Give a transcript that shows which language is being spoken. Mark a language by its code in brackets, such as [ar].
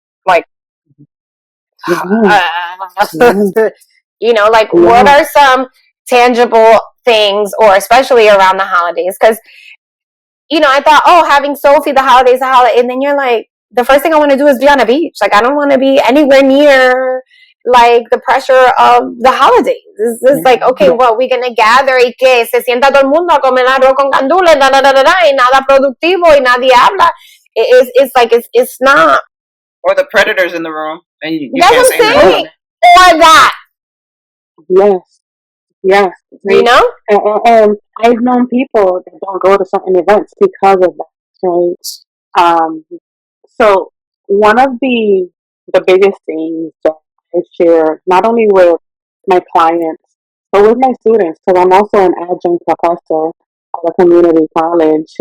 [en] Like, you know, like, what are some tangible things, or especially around the holidays? Because, you know, I thought, oh, having Sophie, the holidays, and then you're like, the first thing I want to do is be on a beach. Like, I don't want to be anywhere near like the pressure of the holidays. It's like, okay, well, we're gonna gather [es] y que se sienta todo el mundo a comer arroz con gandules, y nada productivo y nadie habla. [en] It's like, it's not. Or the predators in the room, and you That's can't what I'm say saying. Or that. Yes. You know? I've known people that don't go to certain events because of that, right? So one of the biggest things that I share, not only with my clients, but with my students, because I'm also an adjunct professor at a community college.